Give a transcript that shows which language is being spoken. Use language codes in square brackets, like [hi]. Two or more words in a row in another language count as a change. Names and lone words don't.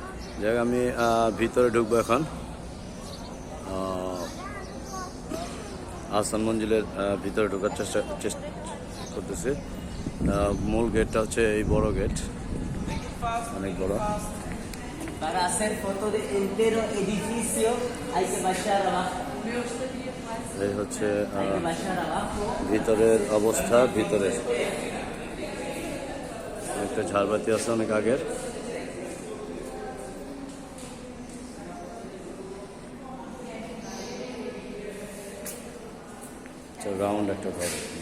[bn] যাক আমি ভিতরে ঢুকবো এখন। আহসান মঞ্জিলের ভিতরে ঢোকার চেষ্টা করতেছি। মূল গেটটা হচ্ছে এই বড় গেট, অনেক বড়। [es] Para hacer foto de entero edificio hay que bajar abajo. [bn] এই হচ্ছে ভিতরের অবস্থা। ভিতরে একটা ঝাড়বাতি আছে অনেক আগের। রাউন্ড একটা ঘর।